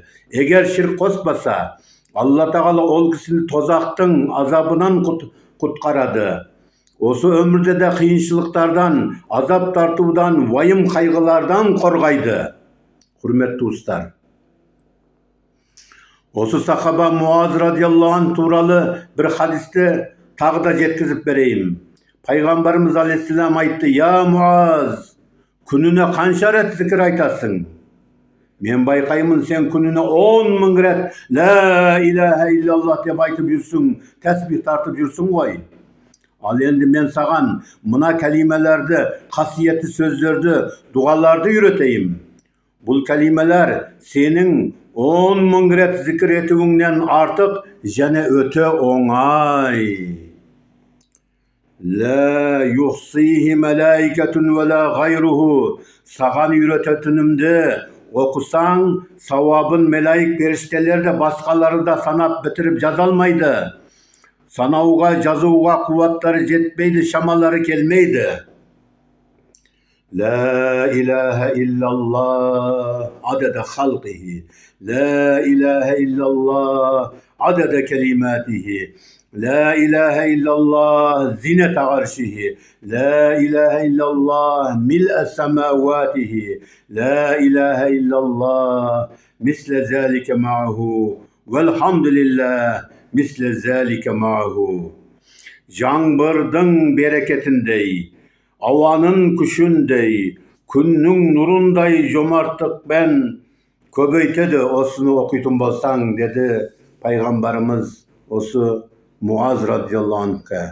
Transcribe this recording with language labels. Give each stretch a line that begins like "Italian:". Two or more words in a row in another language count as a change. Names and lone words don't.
Kazakh: Егер ширк қоспаса, Алла тағала ол кісіні тозақтың азабынан құтқарады. Осы өмірде де қиыншылықтардан, азап тартудан, уайым қайғылардан қорғайды. Құрметті достар, осы сахаба Муаз
Arabic: رضي الله عنه
Kazakh: туралы бір хадисті тағы да жеткізіп берейін. Пайғамбарымыз алейхиссалам айтты: «Я Муаз, күніне қанша рет зікір айтасың?» Мен байқаймын, сен күніне 10.000 рет
Arabic: «لا إله إلا الله»
Kazakh: деп айтып жүрсің, тәсбих тартып жүрсің ғой. Ал енді мен саған мына кәлимелерді, қасиетті сөздерді, дұғаларды үйретейін. Бұл кәлимелер сенің 10.000 рет зікір етуіңнен артық және өте оңай.
Arabic: «لا يحصيه ملائكة ولا غيره».
Kazakh: Саған үйрететінімді оқысаң, сауабын мелайк періштелер де басқалары да санап бітіріп жаза алмайды. Санауға, жазуға қуаттары жетпейді, шамалары келмейді.
Arabic: «لا إله إلا الله عدد خلقه لا إله إلا الله عدد كلماته, لا إله إلا الله زينة عرشه، لا إله إلا الله ملء سماواته، لا إله إلا الله مثل ذلك معه، والحمد لله مثل ذلك معه».
Kazakh: Жаңбырдың берекетіндей, ауаның күшіндей, күннің нұрындай жомарттықпен көбейтеді осыны оқитын болсаң, деді пайғамбарымыз осы Муаз
Arabic: رضي الله عنه.